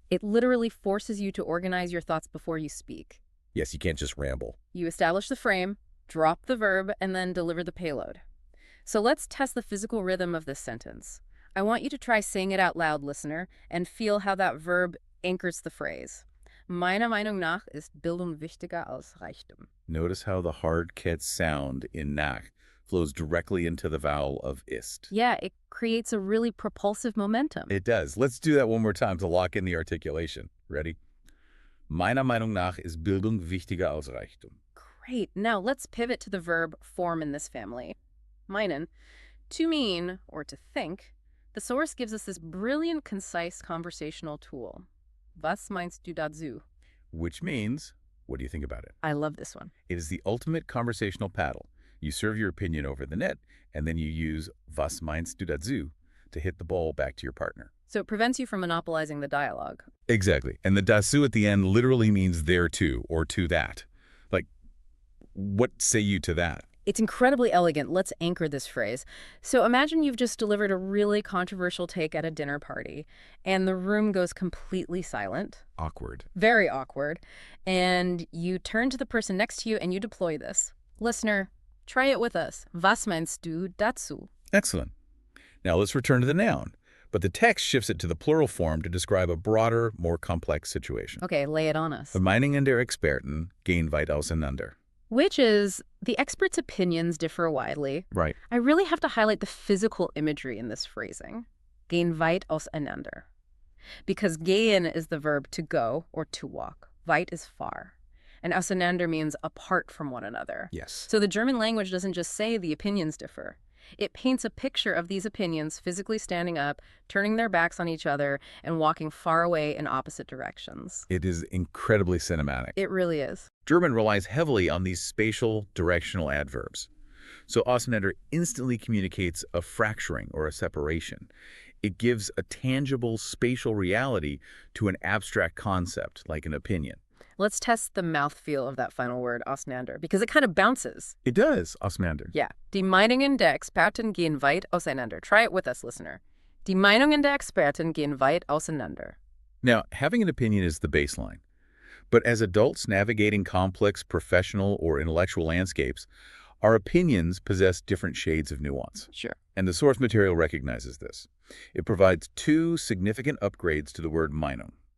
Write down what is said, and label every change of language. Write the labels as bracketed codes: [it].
[en] It literally forces you to organize your thoughts before you speak. Yes, you can't just ramble. You establish the frame, drop the verb, and then deliver the payload. So let's test the physical rhythm of this sentence. I want you to try saying it out loud, listener, and feel how that verb anchors the phrase. [de] Meiner Meinung nach ist Bildung wichtiger als Reichtum. [en] Notice how the hard ket sound in nach flows directly into the vowel of ist. Yeah, it creates a really propulsive momentum. It does. Let's do that one more time to lock in the articulation. Ready? [de] Meiner Meinung nach ist Bildung wichtiger als Reichtum. [en] Great. Now let's pivot to the verb form in this family. Meinen, to mean, or to think. The source gives us this brilliant, concise conversational tool. [de] Was meinst du dazu? [en] Which means, what do you think about it? I love this one. It is the ultimate conversational paddle. You serve your opinion over the net, and then you use [de] was meinst du dazu [en] to hit the ball back to your partner. So it prevents you from monopolizing the dialogue. Exactly. And the dazu at the end literally means thereto or to that. Like, what say you to that? It's incredibly elegant. Let's anchor this phrase. So imagine you've just delivered a really controversial take at a dinner party, and the room goes completely silent. Awkward. Very awkward. And you turn to the person next to you and you deploy this. Listener, try it with us. [de] Was meinst du dazu? [en] Excellent. Now let's return to the noun. But the text shifts it to the plural form to describe a broader, more complex situation. Okay, lay it on us. [de] The Meinungen der Experten gehen weit auseinander. [en] Which is, the experts' opinions differ widely. Right. I really have to highlight the physical imagery in this phrasing. [de] Gehen weit auseinander. [en] Because gehen is the verb to go or to walk. Weit is far. And auseinander means apart from one another. Yes. So the German language doesn't just say the opinions differ. It paints a picture of these opinions physically standing up, turning their backs on each other, and walking far away in opposite directions. It is incredibly cinematic. It really is. German relies heavily on these spatial directional adverbs. So auseinander instantly communicates a fracturing or a separation. It gives a tangible spatial reality to an abstract concept, like an opinion. Let's test the mouthfeel of that final word, auseinander, because it kind of bounces. It does, auseinander. Yeah. [de] Die Meinungen der Experten gehen weit auseinander. [en] Try it with us, listener. [de] Die Meinungen der Experten gehen weit auseinander. [en] Now, having an opinion is the baseline. But as adults navigating complex professional or intellectual landscapes, our opinions possess different shades of nuance. Sure. And the source material recognizes this. It provides two significant upgrades to the word Meinung.